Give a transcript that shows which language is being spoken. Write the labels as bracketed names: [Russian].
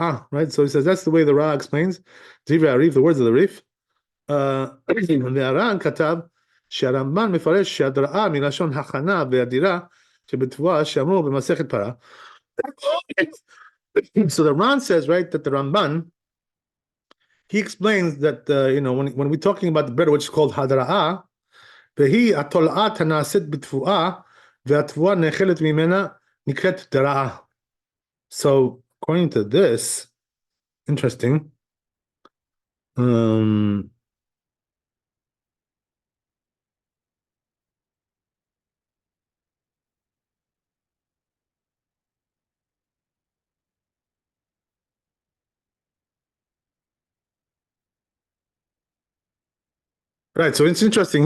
[English] Right? So he says that's the way the Ra explains. The words of the Rif. The Aran Katav [Hebrew] שהרמב"ן מפרש שההדראה מלשון הכנה והדירה שבתבואה שאמרו במסכת פרה. [English] So the Ran says, right, that the Ramban, he explains that, when we're talking about the bread, which is called hadra'ah, [Hebrew] והיא התולעת הנעשית בתבואה, והתבואה נאכלת ממנה נקראת דרעה. [English] So, according to this, interesting, right, so it's interesting.